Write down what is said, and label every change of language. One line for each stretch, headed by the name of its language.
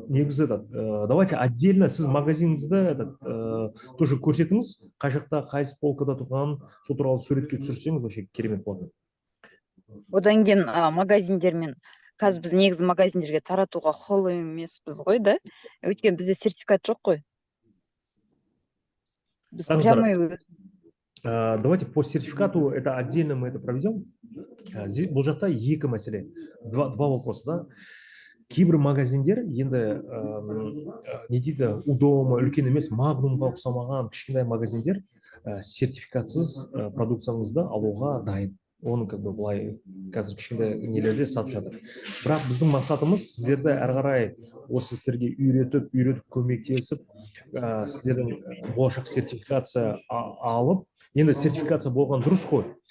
Kazakh: Негізі этот, давайте отдельно сіз магазиніңізді этот, тоже көрсетіңіз, қай жақта, қайсы полкада тұрғанын, сол туралы суретке түсірсеңіз, вообще керемет болады. Одан кейін магазиндермен, қазір біз негізі магазиндерге таратуға құқылы емеспіз ғой да, өйткені бізде сертификат жоқ қой. Біз прямо...
Russian: Давайте по сертификату это отдельно мы это проведем.
Kazakh: Бұл жақта екі мәселе,
Russian: два вопроса,
Kazakh: да. Кейбір магазиндер енді не дейді, удома, үлкен емес, магнумға ұқсамаған кішкентай магазиндер сертификатсыз продукцияңызды алуға дайын. Оны как бы былай қазір кішкентай нелерде сатып жатыр. Бірақ біздің мақсатымыз сіздерді әрі қарай осы сіздерге үйретіп көмектесіп, сіздердің болашақ сертификация алып, енді сертификация болған дұрыс қой.